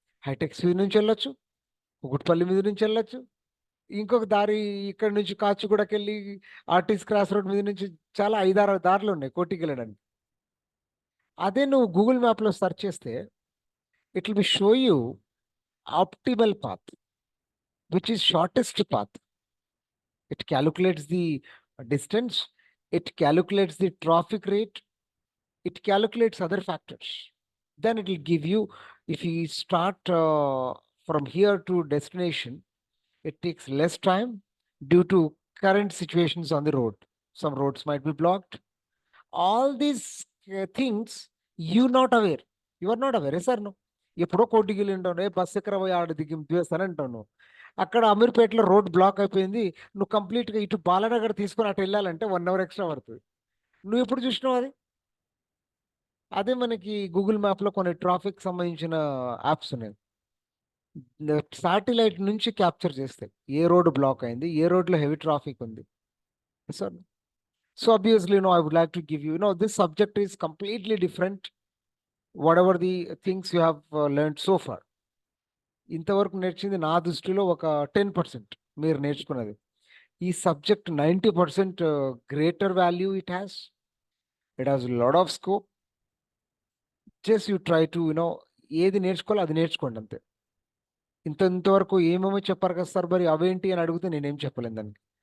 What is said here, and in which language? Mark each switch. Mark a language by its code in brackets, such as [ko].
[te] Hitech city నుంచి వెళ్ళొచ్చు, కూకట్పల్లి మీద నుంచి వెళ్ళొచ్చు, ఇంకొక దారి ఇక్కడ నుంచి కాచిగూడకి వెళ్ళి ఆర్టీసీ క్రాస్ రోడ్ మీద నుంచి చాలా 5-6 దారులు ఉన్నాయి కోటికి వెళ్ళడానికి. అదే నువ్వు గూగుల్ మ్యాప్లో సెర్చ్ చేస్తే [en] It will be show you optimal path, which is shortest path. It calculates the distance, it calculates the traffic rate, it calculates other factors. Then it will give you, if you start from here to destination, it takes less time due to current situations on the road. Some roads might be blocked. All these things you not aware. You are not aware, [te] sir నువ్వు ఎప్పుడో కోటికి వెళ్ళి ఉంటావు, ఏ bus ఎక్కడ పోయి ఆడ దిగి దివేస్తాను అంటావు నువ్వు. అక్కడ అమీర్పేటలో రోడ్ బ్లాక్ అయిపోయింది, నువ్వు కంప్లీట్గా ఇటు బాలనగర్ తీసుకొని అటు వెళ్ళాలంటే 1 hour ఎక్స్ట్రా పడుతుంది. నువ్వు ఎప్పుడు చూసినావు అది? అదే మనకి గూగుల్ మ్యాప్లో కొన్ని ట్రాఫిక్ సంబంధించిన యాప్స్ ఉన్నాయి, శాటిలైట్ నుంచి క్యాప్చర్ చేస్తాయి ఏ రోడ్ బ్లాక్ అయింది, ఏ రోడ్లో హెవీ ట్రాఫిక్ ఉంది. [en] Sir, so obviously, I would like to give you, this subject is completely different, whatever the things you have learned so far. [te] ఇంతవరకు నేర్చింది నా దృష్టిలో ఒక 10% మీరు నేర్చుకున్నది. [en] ఈ subject 90% greater value it has lot of scope. Just you try to [te] ఏది నేర్చుకోవాలో అది నేర్చుకోండి అంతే. ఇంతవరకు ఏమేమో చెప్పారు కదా సార్, మరి అవేంటి అని అడిగితే నేనేం చెప్పలేను దానికి.